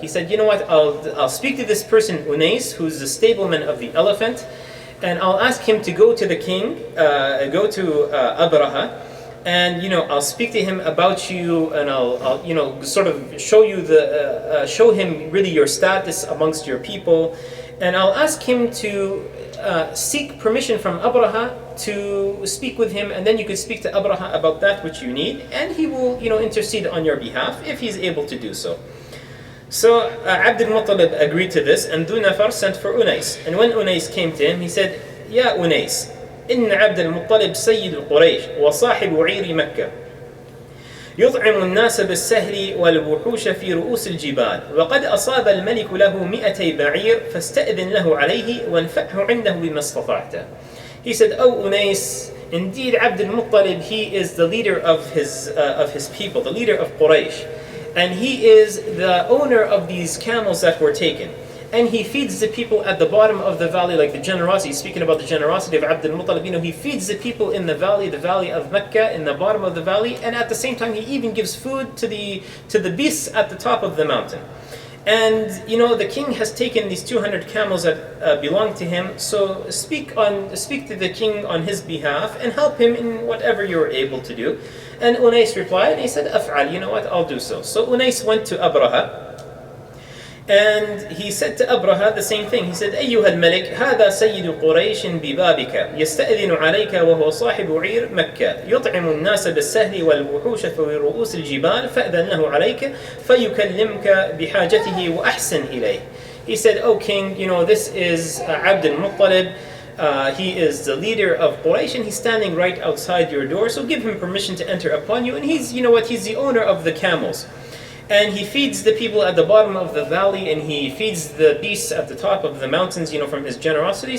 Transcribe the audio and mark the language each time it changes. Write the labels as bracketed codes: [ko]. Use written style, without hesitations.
[en] He said, what, I'll speak to this person Unais, who's the stableman of the elephant, and I'll ask him to go to the king, go to Abrahah, and I'll speak to him about you, and I'll sort of show you show him really your status amongst your people, and I'll ask him to seek permission from Abrahah to speak with him, and then you could speak to Abrahah about that which you need, and he will, intercede on your behalf if he's able to do so. So Abd al-Muttalib agreed to this, and Dhu Nafar sent for Unais. And when Unais came to him, he said, Ya Unais, [ar] إن عبد المطلب سيد القريش وصاحب عير مكة يطعم الناس بالسهل والوحوش في رؤوس الجبال وقد أصاب الملك له 200 بعير فاستأذن له عليه وانفعه عنده بما استطعت. [en] He said, "O Unais, indeed Abd al-Muttalib, he is the leader of his people, the leader of Quraysh, and he is the owner of these camels that were taken. And he feeds the people at the bottom of the valley, like the generosity, speaking about the generosity of Abd al-Muttalib, he feeds the people in the valley of Mecca, in the bottom of the valley, and at the same time he even gives food to the beasts at the top of the mountain. And the king has taken these 200 camels that belong to him, so speak to the king on his behalf and help him in whatever you're able to do." And Unais replied, and he said, "Af'al, you know what, I'll do so." So Unais went to Abrahah, and he said to Abrahah the same thing. He said, [ar] أيها الملك هذا سيد قريش ببابك يستأذن عليك وهو صاحب عير مكة يطعم الناس بالسهل والوحوش في رؤوس الجبال فأذن له عليك فيكلمك بحاجته وأحسن إليه. [en] He said, "O king, this is Abd al-Muttalib. He is the leader of Quraysh, and he's standing right outside your door, so give him permission to enter upon you. And he's the owner of the camels. And he feeds the people at the bottom of the valley, and he feeds the beasts at the top of the mountains, from his generosity.